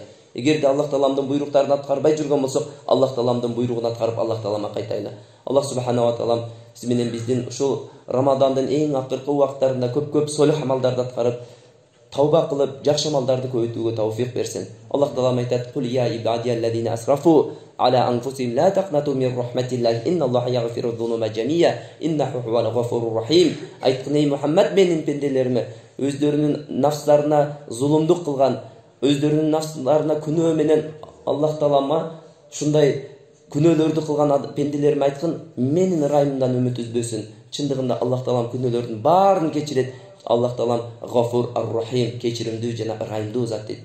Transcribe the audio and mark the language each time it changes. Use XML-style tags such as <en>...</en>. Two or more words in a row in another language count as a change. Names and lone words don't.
<ky>Эгерде Аллах тааламдын буйруктарын аткарбай жүргөн болсок, Аллах тааламдын буйругун аткарып Аллах таалама кайтайлы.</ky> <ar>الله سبحانه وتعالى</ar> <ky>сиз менен биздин ушул Рамадандын эң акыркы убактарында көп солих амалдарды аткарып, тауба кылып, жакшы амалдарды көбөйтүүгө тауфик берсин. Аллах таалам айтат:</ky> <ar>"قل يا عبادي الذين أسرفوا على أنفسهم لا تقنطوا من رحمة الله إن الله يغفر الذنوب جميعا إنه هو الغفور الرحيم."</ar> <ky>Айткын, Мухаммад менин пенделериме, өздөрүнүн нафстарына зулумдук кылган, өздөрүнүн нафстарына күнөө менен Аллах таалама ушундай күнөөлөрдү кылган пенделериме айткын, менин ырайымымдан үмүт үзбөсүн. Чындыгында Аллах таалам күнөөлөрдүн баарын кечирет. Аллах таалам</ky> <ar>غفور الرحيم,</ar> <ky>кечиримдүү жана ырайымдуу зат дейт.</ky>